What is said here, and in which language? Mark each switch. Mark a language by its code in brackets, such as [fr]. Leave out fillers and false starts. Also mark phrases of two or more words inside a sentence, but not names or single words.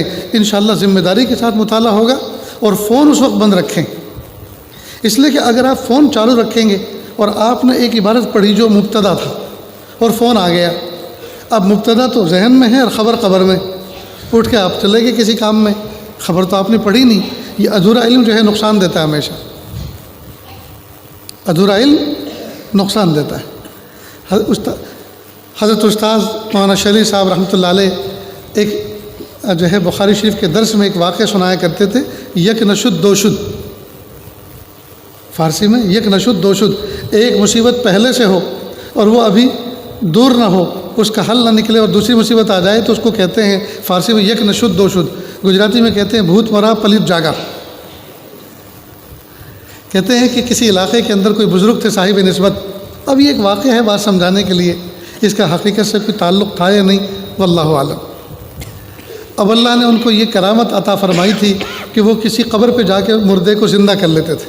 [ur] انشاءاللہ ذمہ داری کے ساتھ مطالعہ ہوگا، اور فون اس وقت بند رکھیں، اس لیے کہ اگر آپ فون چالو رکھیں گے اور آپ نے ایک عبارت پڑھی جو مبتدا تھا اور فون آ گیا، اب مبتدا تو ذہن میں ہے اور خبر قبر میں، اٹھ کے آپ چلے گئے کسی کام میں، خبر تو آپ نے پڑھی نہیں۔ یہ ادھورا علم جو ہے نقصان دیتا ہے، ہمیشہ ادھورا علم نقصان دیتا ہے۔ حضرت استاذ مولانا شلی صاحب رحمۃ اللہ علیہ ایک جو ہے بخاری شریف کے درس میں ایک واقعہ سنایا کرتے تھے، [fa] یک نشد دو شد، [ur] فارسی میں [fa] یک نشد دو شد، [ur] ایک مصیبت پہلے سے ہو اور وہ ابھی دور نہ ہو، اس کا حل نہ نکلے اور دوسری مصیبت آ جائے تو اس کو کہتے ہیں فارسی میں [fa] یک نشد دو شد، [ur] گجراتی میں کہتے ہیں بھوت مرا پلیت جاگا۔ کہتے ہیں کہ کسی علاقے کے اندر کوئی بزرگ تھے صاحب نسبت۔ اب یہ ایک واقعہ ہے بات سمجھانے کے لیے، اس کا حقیقت سے کوئی تعلق تھا یا نہیں [ar] واللہ عالم۔ [ur] اب اللہ نے ان کو یہ کرامت عطا فرمائی تھی کہ وہ کسی قبر پہ جا کے مردے کو زندہ کر لیتے تھے۔